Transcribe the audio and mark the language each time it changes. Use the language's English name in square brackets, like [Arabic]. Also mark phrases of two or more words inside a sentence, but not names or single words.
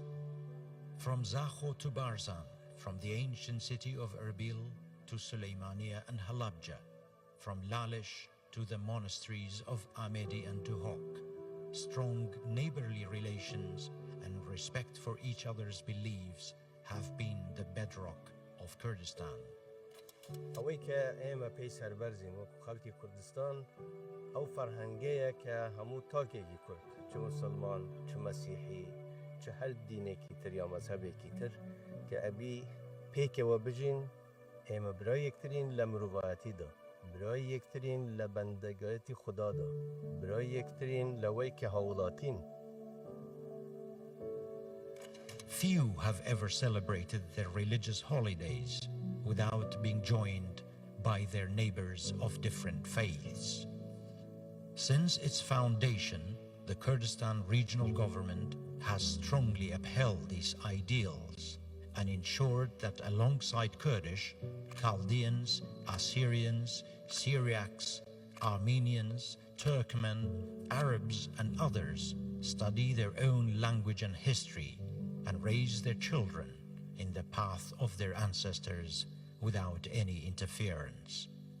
[English] From Zakho to Barzan, from the ancient city of Erbil to Suleymaniya and Halabja, from Lalish to the monasteries of Ahmedi and Duhok, strong neighborly relations and respect for each other's beliefs have been the bedrock of Kurdistan. [Central Kurdish] ئەوەی کە ئێمە پێی سەربەرزین وەکو خەڵکی کوردستان ئەو فەرهەنگەیە کە هەموو تاکێکی کورد چ موسڵمان چ مەسیحی چ هەر دینێکی تر یا مەزهەبێکی تر کە ئەبی پێکەوە بژین ئێمە برای یەکترین لە مرۆڤایەتیدا برای یەکترین لە بەندەگایەتی خوددادا برای یەکترین لەوەی کە هەوڵاتین. [English] Few have ever celebrated their religious holidays without being joined by their neighbors of different faiths. Since its foundation, the Kurdistan regional government has strongly upheld these ideals and ensured that alongside Kurdish, Chaldeans, Assyrians, Syriacs, Armenians, Turkmen, Arabs, and others study their own language and history and raise their children in the path of their ancestors without any interference.